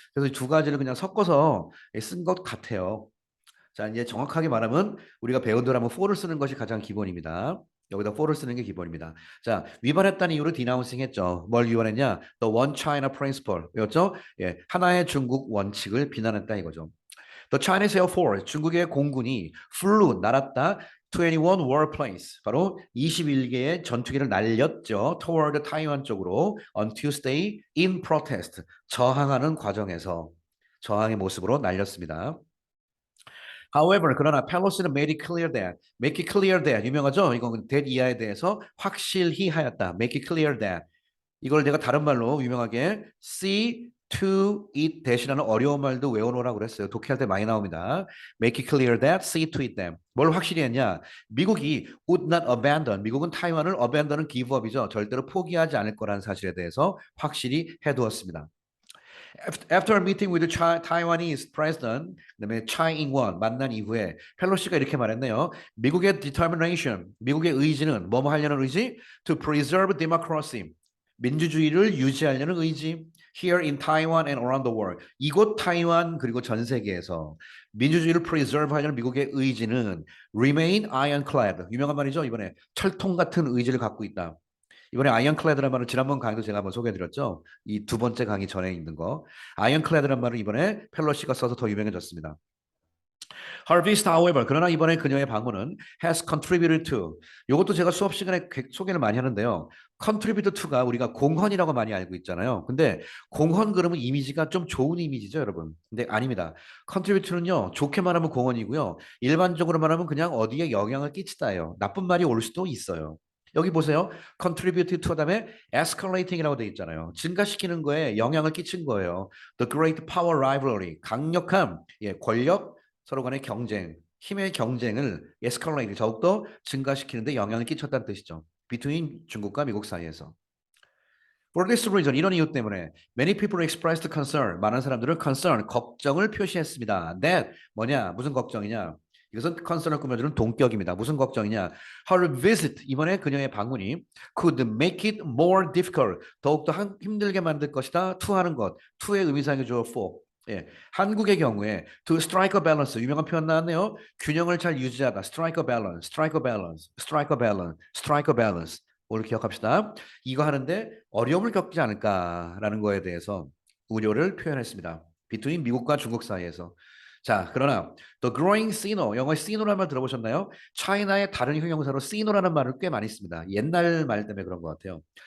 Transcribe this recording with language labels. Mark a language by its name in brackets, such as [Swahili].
[Korean] 그래서 이 두 가지를 그냥 섞어서 쓴 것 같아요. 자, 이제 정확하게 말하면 우리가 배운 대로 하면 for를 쓰는 것이 가장 기본입니다. 여기다 for를 쓰는 게 기본입니다. 자, 위반했다는 이유로 denouncing 했죠. 뭘 위반했냐? [English] The One China Principle. 였죠? [Korean] 예, 하나의 중국 원칙을 비난했다 이거죠. [English] The Chinese Air Force, [Korean] 중국의 공군이 [English] flew, [Korean] 날았다. 21 warplanes, 바로 21개의 전투기를 날렸죠. toward 타이완 쪽으로 [English] on Tuesday in protest, [Korean] 저항하는 과정에서 저항의 모습으로 날렸습니다. [English] However, [Korean] 그러나 펠로시는 [English] make it clear that [Korean] 유명하죠? 이건 that 이하에 대해서 확실히 하였다. [English] make it clear that [Korean] 이걸 내가 다른 말로 유명하게 [English] see to it that [Korean] 이라는 어려운 말도 외워놓으라고 그랬어요. 독해할 때 많이 나옵니다. [English] make it clear that, see to it that. [Korean] 뭘 확실히 했냐? 미국이 [English] would not abandon, [Korean] 미국은 타이완을 abandon은 give up이죠. 절대로 포기하지 않을 거라는 사실에 대해서 확실히 해두었습니다. [English] After a meeting with the Taiwanese president, [Korean] 그다음에 차이 잉원 만난 이후에 펠로시가 이렇게 말했네요. 미국의 determination, 미국의 의지는 뭐뭐 하려는 의지? [English] To preserve democracy, [Korean] 민주주의를 유지하려는 의지. [English] Here in Taiwan and around the world. [Korean] 이곳 타이완 그리고 전 세계에서 민주주의를 preserve 하려는 미국의 의지는 [English] remain ironclad. [Korean] 유명한 말이죠. 이번에 철통 같은 의지를 갖고 있다. 이번에 아이언클레드란 말은 지난번 강의도 제가 한번 소개해드렸죠. 이 두 번째 강의 전에 있는 거. 아이언클레드란 말은 이번에 펠로시가 써서 더 유명해졌습니다. [English] Harvest, however, [Korean] 그러나 이번에 그녀의 방문은 [English] has contributed to. [Korean] 이것도 제가 수업 시간에 소개를 많이 하는데요. contribute to가 우리가 공헌이라고 많이 알고 있잖아요. 근데 공헌 그러면 이미지가 좀 좋은 이미지죠, 여러분. 근데 아닙니다. contribute는요, 좋게 말하면 공헌이고요. 일반적으로 말하면 그냥 어디에 영향을 끼치다예요. 나쁜 말이 올 수도 있어요. 여기 보세요. contribute to 다음에 escalating이라고 돼 있잖아요. 증가시키는 거에 영향을 끼친 거예요. [English] The great power rivalry, [Korean] 강력한 권력 서로 간의 경쟁, 힘의 경쟁을 escalate, 더욱더 증가시키는데 영향을 끼쳤다는 뜻이죠. between 중국과 미국 사이에서. [English] For this reason, [Korean] 이런 이유 때문에 [English] many people expressed concern, 많은 사람들은 concern, [Korean] 걱정을 표시했습니다. that, 뭐냐, 무슨 걱정이냐? 이것은 concern을 꾸며주는 동격입니다. 무슨 걱정이냐? [English] Her visit, [Korean] 이번에 그녀의 방문이 [English] could make it more difficult, [Korean] 더욱더 힘들게 만들 것이다. to 하는 것, to의 의미상이죠. for. 예, 한국의 경우에 [English] to strike a balance [Korean] 유명한 표현 나왔네요. 균형을 잘 유지하다. [English] strike a balance, strike a balance, strike a balance, strike a balance. [Korean] 오늘 기억합시다. 이거 하는데 어려움을 겪지 않을까라는 거에 대해서 우려를 표현했습니다. between 미국과 중국 사이에서. 자, 그러나 [English] the growing sino, [Korean] 영어의 sino라는 말 들어보셨나요? 차이나의 다른 형용사로 sino라는 말을 꽤 많이 씁니다. 옛날 말 때문에 그런 것 같아요.